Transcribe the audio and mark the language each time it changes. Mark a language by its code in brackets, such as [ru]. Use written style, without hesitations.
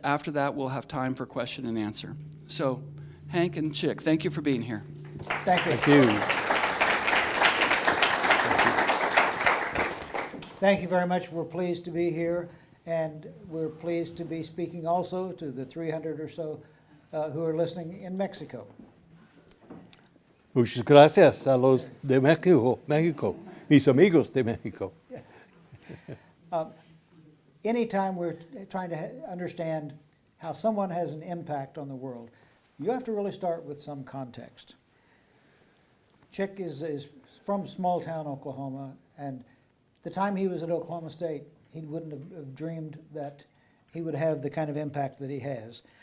[en] After that, we'll have time for question and answer. So, Hank and Chic, thank you for being here. Thank you. Thank you. Thank you very much. We're pleased to be here, and we're pleased to be speaking also to the 300 or so who are listening in Mexico. [es] Muchas gracias a los de México, mis amigos de México. [en] Anytime we're trying to understand how someone has an impact on the world, you have to really start with some context. Chic is from small town Oklahoma, and the time he was at Oklahoma State, he wouldn't have dreamed that he would have the kind of impact that he has.